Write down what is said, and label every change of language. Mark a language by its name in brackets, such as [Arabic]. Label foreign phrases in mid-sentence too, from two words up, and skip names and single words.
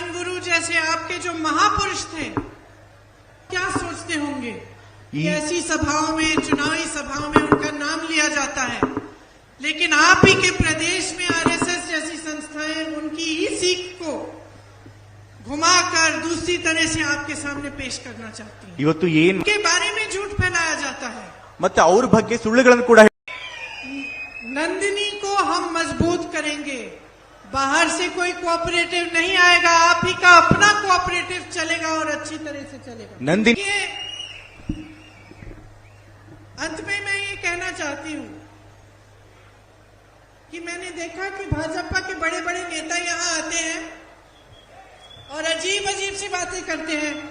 [Hindi] गुरु जैसे आपके जो महापुरुष थे, क्या सोचते होंगे कि ऐसी सभाओं में, चुनावी सभाओं में उनका नाम लिया जाता है, लेकिन आप ही के प्रदेश में आरएसएस जैसी संस्थाएं उनकी ही सीख को घुमाकर दूसरी तरह से आपके सामने पेश करना चाहती हैं। [Kannada] ಇವತ್ತು ಏನು [Hindi] के बारे में झूठ फैलाया जाता है, [Kannada] ಮತ್ತೆ ಅವ್ರ ಬಗ್ಗೆ ಸುಳ್ಳುಗಳನ್ನು ಕೂಡ [Hindi] नंदिनी को हम मजबूत करेंगे, बाहर से कोई कोऑपरेटिव नहीं आएगा, आप ही का अपना कोऑपरेटिव चलेगा और अच्छी तरह से चलेगा। नंदिनी अंत में मैं ये कहना चाहती हूँ कि मैंने देखा कि भाजपा के बड़े बड़े नेता यहाँ आते हैं और अजीब अजीब सी बातें करते हैं।